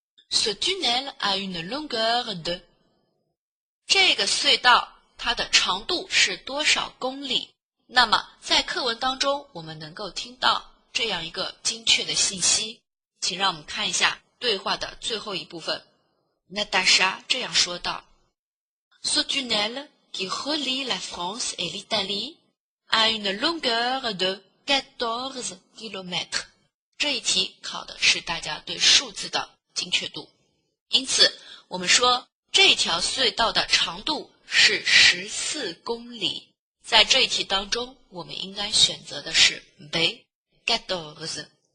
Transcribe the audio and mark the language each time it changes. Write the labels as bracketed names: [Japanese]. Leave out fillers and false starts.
[French] Ce tunnel a une longueur de [Chinese] 这个隧道它的长度是多少公里？那么在课文当中我们能够听到这样一个精确的信息，请让我们看一下对话的最后一部分。 [French] Natacha [Chinese] 这样说道 [French] Ce tunnel qui relie la France et l'Italie a une longueur de 14 km。 [Chinese] 这一题考的是大家对数字的精确度，因此我们说这条隧道的长度是14公里。在这一题当中我们应该选择的是 B 14。